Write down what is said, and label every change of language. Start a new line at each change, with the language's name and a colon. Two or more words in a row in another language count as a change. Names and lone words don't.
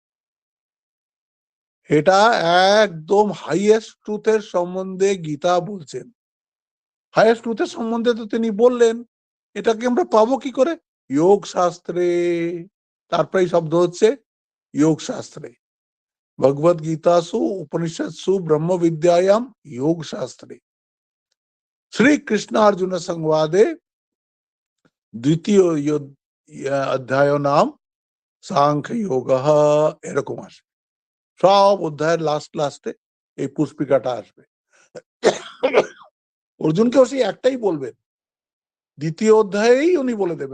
Bangla: এটা একদম
English: highest truth's
Bangla: সম্বন্ধে গীতা বলছেন।
English: highest truth's
Bangla: সম্বন্ধে তো তিনি বললেন, এটাকে আমরা পাবো কি করে? যোগ শাস্ত্রে। তারপরে শব্দ হচ্ছে যোগ শাস্ত্রে।
Sanskrit: ভগবদ গীতাসু উপনিষৎসু ব্রহ্ম বিদ্যাयाम योग शास्त्रे श्री कृष्ण अर्जुन संवादे
Bangla: দ্বিতীয় অধ্যায় নাম সাংখ্য যোগ, এরকম আসবে। সব অধ্যায়ের লাস্টে এই পুষ্পিকাটা আসবে। অর্জুনকেও সেই একটাই বলবেন, দ্বিতীয় অধ্যায়েই উনি বলে দেবেন।